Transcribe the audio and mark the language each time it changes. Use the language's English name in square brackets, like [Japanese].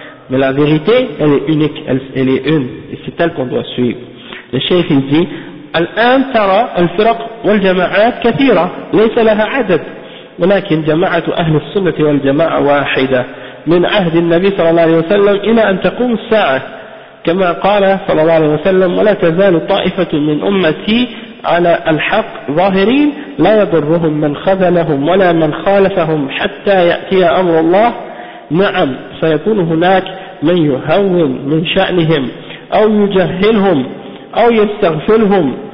[French] Mais la vérité, elle est unique, elle est une, et c'est elle qu'on doit suivre. Le cheikh il dit, [Arabic] الآن ترى الفرق والجماعات كثيرة ليس لها عدد ولكن جماعة أهل السنة والجماعة واحدة من عهد النبي صلى الله عليه وسلم إلى أن تقوم الساعة كما قال صلى الله عليه وسلم ولا تزال طائفة من أمتي على الحق ظاهرين لا يضرهم من خذلهم ولا من خالفهم حتى يأتي أمر الله نعم سيكون هناك من يهون من شأنهم أو يجهلهم أو يستغفلهم